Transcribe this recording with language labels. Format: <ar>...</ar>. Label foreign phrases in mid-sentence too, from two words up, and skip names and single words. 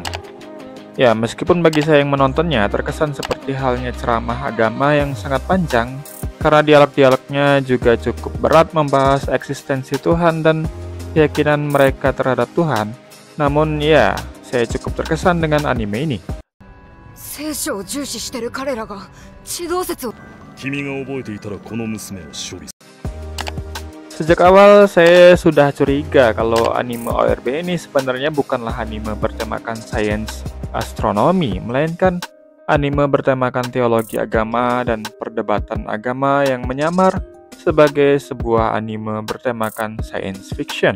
<id>Ya, meskipun bagi saya yang menontonnya terkesan seperti halnya ceramah agama yang sangat panjang, karena dialog-dialognya juga cukup berat membahas eksistensi Tuhan dan keyakinan mereka terhadap Tuhan. Namun ya, saya cukup terkesan dengan anime ini.</id> <ja>聖書を重視してる彼らが地動説を</ja> <id>Sejak awal saya sudah curiga kalau anime ORB ini sebenarnya bukanlah anime bertemakan sains astronomi, melainkan anime bertemakan teologi agama dan perdebatan agama yang menyamar sebagai sebuah anime bertemakan science fiction.</id>